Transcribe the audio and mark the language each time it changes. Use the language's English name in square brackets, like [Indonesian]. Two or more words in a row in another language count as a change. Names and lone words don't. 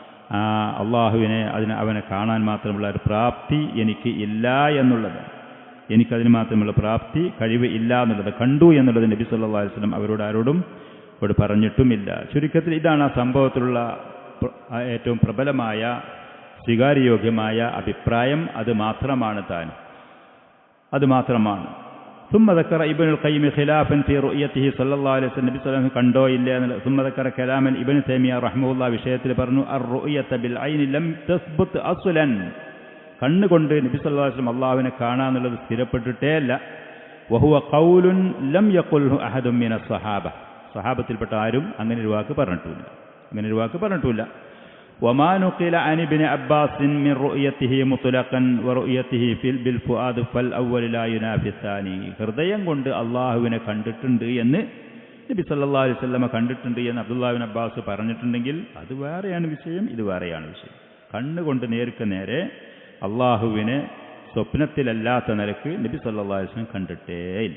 [Malayalam] അവനെ കാണാൻ മാത്രമുള്ള ഒരു പ്രാപ്തി എനിക്ക് ഇല്ല എന്നുള്ളത്, എനിക്കതിന് മാത്രമുള്ള പ്രാപ്തി, കഴിവ് ഇല്ല എന്നുള്ളത്, കണ്ടു എന്നുള്ളത് നബി [Arabic] صلى الله عليه وسلم [Malayalam] ആരോടും പറഞ്ഞിട്ടുമില്ല. ചുരുക്കത്തിൽ ഇതാണ് ആ സംഭവത്തിലുള്ള ഏറ്റവും പ്രബലമായ സ്വീകാര്യയോഗ്യമായ അഭിപ്രായം. അത് മാത്രമാണ്. [Arabic] ثم ذكر ابن القيم خلافا في رؤيته صلى الله عليه وسلم. [Malayalam] നബി [Arabic] صلى الله عليه وسلم [Malayalam] കണ്ടോ ഇല്ല എന്ന്. [Arabic] ثم ذكر كلاما ابن تيمية رحمه الله [Malayalam] വിഷയത്തിൽ പറഞ്ഞു, [Arabic] الرؤية بالعين لم تثبت اصلا. [Malayalam] കണ്ണുകൊണ്ട് നബി [Arabic] صلى الله عليه وسلم [Malayalam] അല്ലാഹുവിനെ കാണാന്നുള്ളത് സ്ഥിരപ്പെട്ടിട്ടേ അല്ല. [Arabic] وهو قول لم يقله احد من الصحابة. [Malayalam] സഹാബത്തിൽപ്പെട്ട ആരും അങ്ങനെ ഒരു വാക്ക് പറഞ്ഞിട്ടില്ല. [Arabic] وما نقل عن ابن عباس من رؤيته مطلقا ورؤيته بالفؤاد فالاول لا ينافي الثاني. [Malayalam] ഹൃദയം കൊണ്ട് അല്ലാഹുവിനെ കണ്ടിട്ടുണ്ട് എന്ന് നബി [Arabic] صلى الله عليه وسلم [Malayalam] കണ്ടിട്ടുണ്ട് എന്ന് അബ്ദുല്ലാഹ് ഇബ്നു അബ്ബാസ് പറഞ്ഞിട്ടുണ്ടെങ്കിൽ അത് വേറെയാണ് വിഷയം, ഇത് വേറെയാണ് വിഷയം. കണ്ണുകൊണ്ട് നേർക്ക് നേരെ അല്ലാഹുവിനെ സ്വപ്നത്തിലല്ലാത്ത നിലക്ക് നബി [Arabic] صلى الله عليه وسلم [Malayalam] കണ്ടിട്ടേയില്ല.